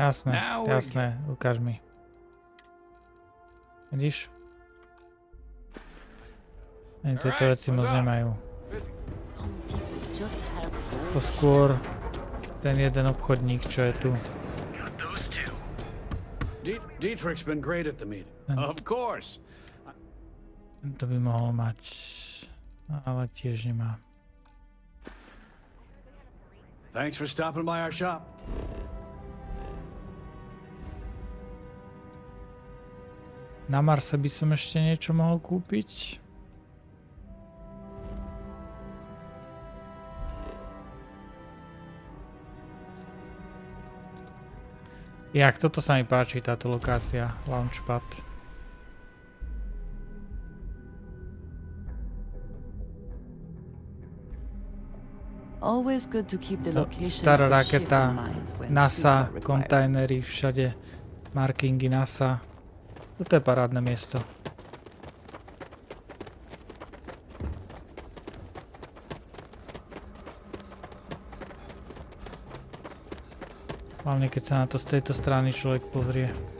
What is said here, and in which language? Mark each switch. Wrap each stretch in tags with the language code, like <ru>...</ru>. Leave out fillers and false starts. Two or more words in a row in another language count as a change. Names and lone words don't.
<sk>Jasné, jasné, ukáž mi. Vidíš? Ani tieto veci moc nemajú. To skôr ten jeden obchodník, čo je tu.</sk> <en>Dietrich's been great at the meeting. Of course.</en> <sk>To by mohol mať, ale tiež nemá.</sk> <en>Thanks for stopping by our shop.</en> <sk>Na Marse by som ešte niečo mohol kúpiť. Jak, toto sa mi páči, táto lokácia, Launchpad.</sk> <en>Always good to keep the location</en> <sk>Stará</sk> <en>of the ship</en> <sk>raketa,</sk> <en>in mind when</en> <sk>NASA,</sk> <en>suits are required.</en> <sk>kontajnery, všade markingy NASA. Toto je parádne miesto. Hlavne keď sa na to z tejto strany človek pozrie.</sk>